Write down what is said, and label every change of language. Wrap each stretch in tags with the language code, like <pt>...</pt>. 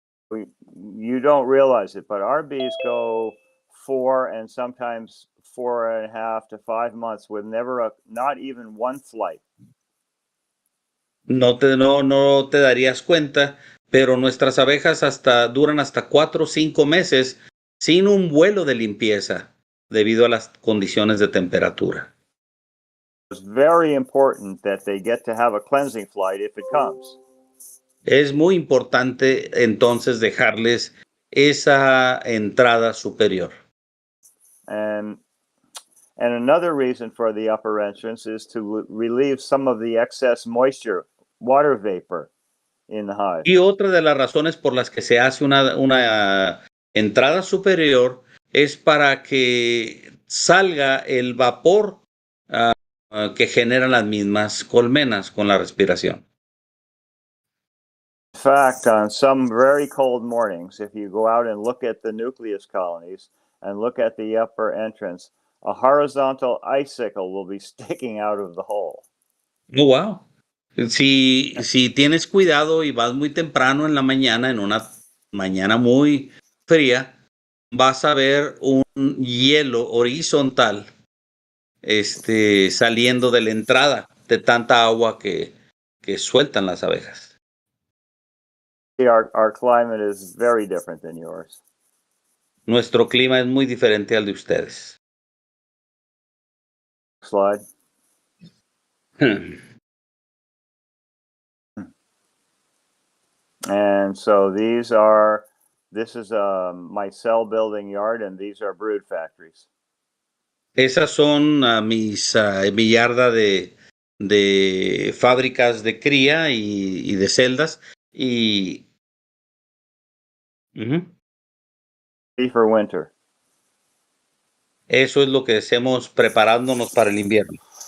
<en>You don't realize it, but our bees go 4 and sometimes 4.5 to 5 months with not even one flight.</en> <es>No te darías cuenta, pero nuestras abejas duran hasta 4 o 5 meses sin un vuelo de limpieza debido a las condiciones de temperatura.</es> <en>It's very important that they get to have a cleansing flight if it comes.</en> <es>Es muy importante entonces dejarles esa entrada superior.</es> <en>And another reason for the upper entrance is to relieve some of the excess moisture, water vapor in the hive.</en> <es>Y otra de las razones por las que se hace una entrada superior es para que salga el vapor que generan las mismas colmenas con la respiración.</es> <en>In fact, on some very cold mornings, if you go out and look at the nucleus colonies and look at the upper entrance, a horizontal icicle will be sticking out of the hole. Oh, wow.</en> <es>Si tienes cuidado y vas muy temprano en la mañana, en una mañana muy fría, vas a ver un hielo horizontal saliendo de la entrada de tanta agua que sueltan las abejas.</es> <en>Our climate is very different than yours.</en> <es>Nuestro clima es muy diferente al de ustedes.</es> <en>Slide. And so this is my cell building yard, and these are brood factories.</en> <es>Esas son mi yarda de fábricas de cría y de celdas y</es> <en>For winter.</en> <es>Eso es lo que hacemos preparándonos para el invierno.</es>